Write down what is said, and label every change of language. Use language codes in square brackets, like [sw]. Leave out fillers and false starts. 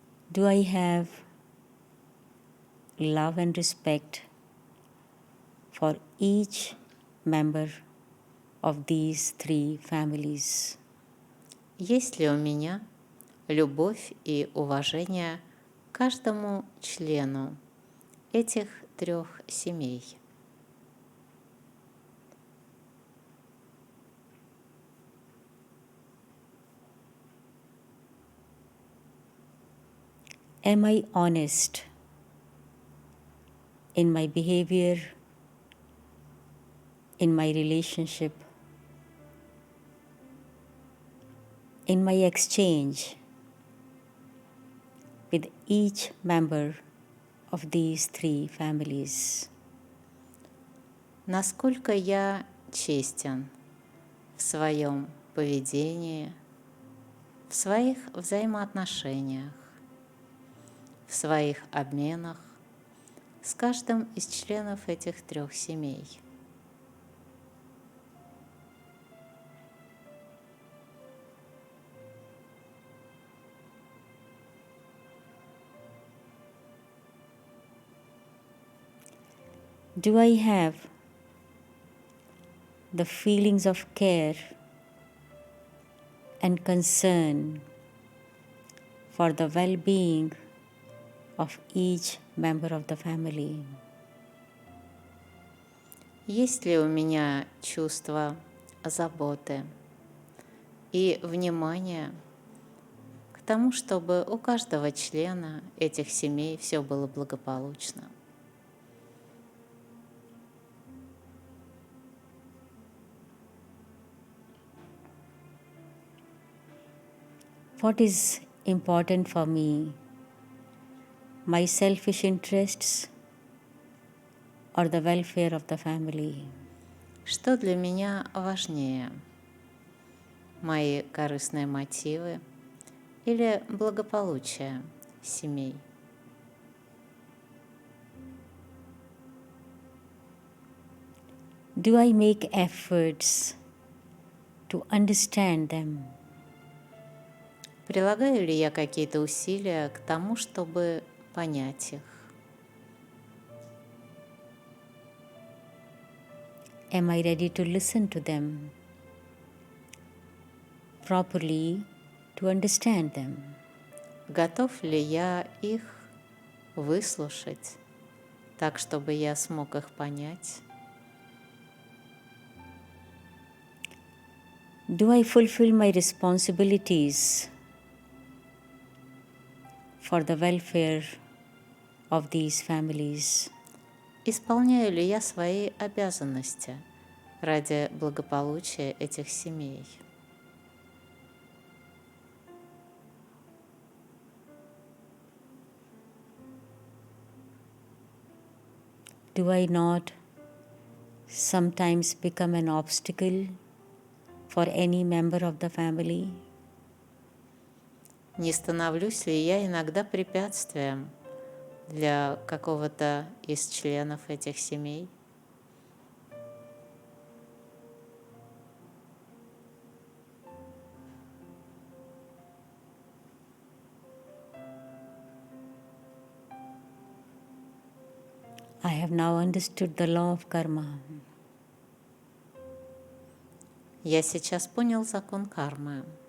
[en] Do I have love and respect for each member of these three families? [ru] Есть ли у меня любовь и уважение к каждому члену этих трех семей? [en] Am I honest in my behavior, in my relationship in my exchange with each member of these three families. [ru] Насколько я честен в своем поведении, в своих взаимоотношениях, в своих обменах с каждым из членов этих трех семей. [en] Do I have the feelings of care and concern for the well-being of each member of the family? [ru] Есть ли у меня чувство заботы и внимания к тому, чтобы у каждого члена этих семей все было благополучно? [en] What is important for me? My selfish interests or the welfare of the family? [ru] Что для меня важнее? Мои корыстные мотивы или благополучие семей? [en] Do I make efforts to understand them? [ru] Прилагаю ли я какие-то усилия к тому, чтобы понять их? [en] Am I ready to listen to them properly to understand them? [ru] Готов ли я их выслушать так, чтобы я смог их понять? [en] Do I fulfill my responsibilities for the welfare of these families? [ru] Исполняю ли я свои обязанности ради благополучия этих семей? [en] Do I not sometimes become an obstacle for any member of the family? [ru] Не становлюсь ли я иногда препятствием для какого-то из членов этих семей? [en] I have now understood the law of karma. [ru] Я сейчас понял закон кармы.